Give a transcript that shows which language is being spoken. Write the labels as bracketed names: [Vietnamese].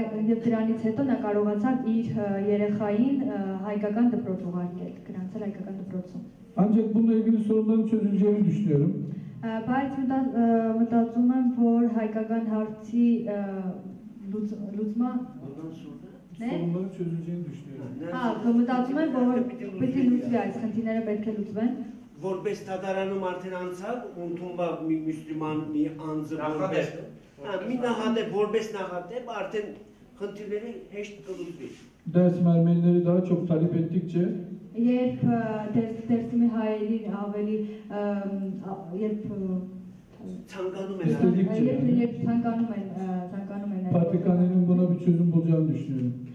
[Armenian] Եվ դրանից հետո նա կարողացավ իր երեխային հայկական դպրոց ուղարկել, գրանցել հայկական դպրոցում։ [Turkish] Ancak bununla ilgili sorunların çözüleceğini düşünüyorum. [Armenian] Բայց մտածում եմ, որ հայկական հարցի լուծման [Turkish] Sorunların çözüleceğini düşünüyorum. [Armenian] մտածում եմ, որ պետք է լուծվի այս խնդիրները պետք է լուծվեն։ Որպես դատարանում արդեն անցավ, ընդունվա մի մուսուլման մի անձը որպես մի նախադեպ, որպես նախադեպ արդեն խնդիրները հեշտ կլուծվի։ [Turkish] Dersim Ermenileri daha çok talep ettikçe [Armenian] Երբ դերսիմի հայերին ավելի երբ ցանկանում են [Turkish] istedikçe [Armenian] երբ ցանկանում են [Turkish] Patrikhane'nin buna bir çözüm bulacağını düşünüyorum.